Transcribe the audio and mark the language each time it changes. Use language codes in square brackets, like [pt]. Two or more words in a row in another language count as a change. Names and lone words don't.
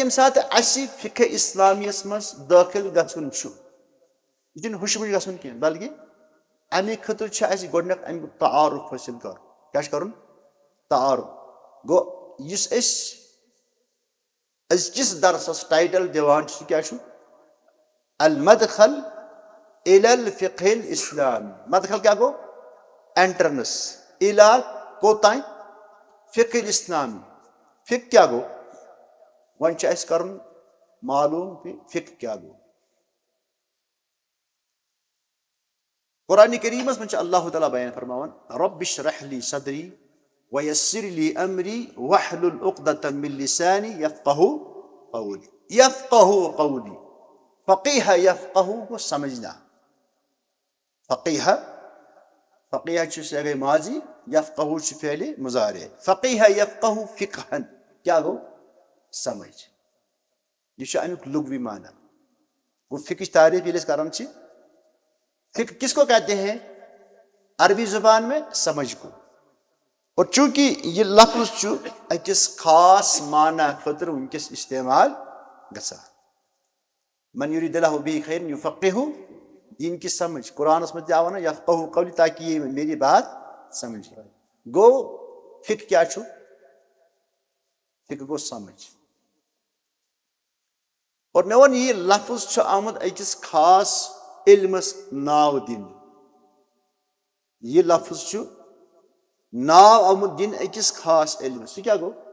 [ks] ییٚمہِ ساتہٕ اسہِ فقہ اسلامیس منٛز دٲخل گژھُن چھُ یہِ چھُنہٕ ہُشمُش گژھُن کینٛہہ بلکہِ امہِ خٲطرٕ چھُ اسہِ گۄڈنٮ۪تھ امیُک تعارُف حٲصِل کرُن کیٛاہ چھُ کرُن تعارُف گوٚو یُس أسۍ أزکِس درسس ٹایٹل دِوان چھِ سُہ کیٛاہ چھُ [ar] المدخل الى الفقہ الاسلامی [ks] مدخل کیٛاہ گوٚو اینٹرنس الى کوٚتام [ar] فقہ الاسلامی [ks] فقہ کیٛاہ گوٚو وۄنۍ چھُ اسہِ کرُن معلوٗم کہِ فقہ کیٛاہ گوٚو قرآنِ کریٖمس منٛز چھُ اللہ تعالیٰ بیان فرماوان [ar] رب اشرح لی صدری ویسر لی امری واحلل عقدۃ من لسانی یفقہوا قولی [ks] فقیہ یفقہ گوٚو سمجھنا فقیہ چھُ صیغہ ماضی یفقہ چھُ فعلِ مضارع [ar] فقیہ یفقہ فقہن [ks] کیٛاہ گوٚو سمجھ یہ چھُ امیُک لغوی معنی گوٚو فقہٕچ تعریف ییٚلہِ أسۍ کران چھِ فقہ [ur] کس کو کہتے ہیں عربی زبان میں سمجھ کو اور چونکہ یہ لفظ [ks] چھُ أکِس خاص معنی خٲطرٕ وٕنکیٚس استعمال گژھان [ar] من یُرید اللہ بہ خیرا یفقہہ [ur] دین کی سمجھ [ks] قرآنس منٛز تہِ آو نا [ar] یفقہوا قولی [ur] تاکہ یہ میری بات سمجھے [ks] گوٚو فقہ کیٛاہ چھُ فقہ گوٚو سمجھ اور مےٚ ووٚن یہِ لفظ چھُ آمُت أکِس خاص علمس ناو دِنہٕ یہِ لفظ چھُ ناو آمُت دِنہٕ أکِس خاص علمس سُہ کیٛاہ گوٚو